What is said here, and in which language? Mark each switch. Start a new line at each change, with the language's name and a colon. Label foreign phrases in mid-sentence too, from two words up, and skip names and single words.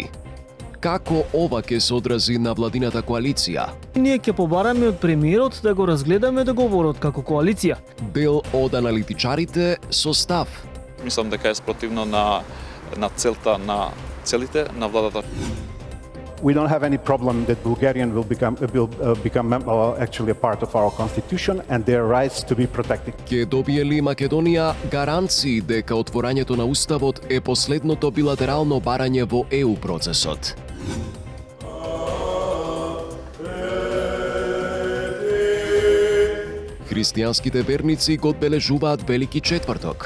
Macedonian: Како ова ќе се одрази на владината коалиција? Ние ќе побараме од премиерот да го разгледаме договорот како коалиција. Дел од аналитичарите со став. Мислам дека е спротивно на целта на целите на владата.
English: We don't have any problem that Bulgarian will become actually a part of our constitution and their rights to be protected.
Macedonian: Ќе добие ли Македонија гаранции дека отворањето на уставот е последното билатерално барање во ЕУ процесот? Христијанските верници го одбележуваат Велики четврток.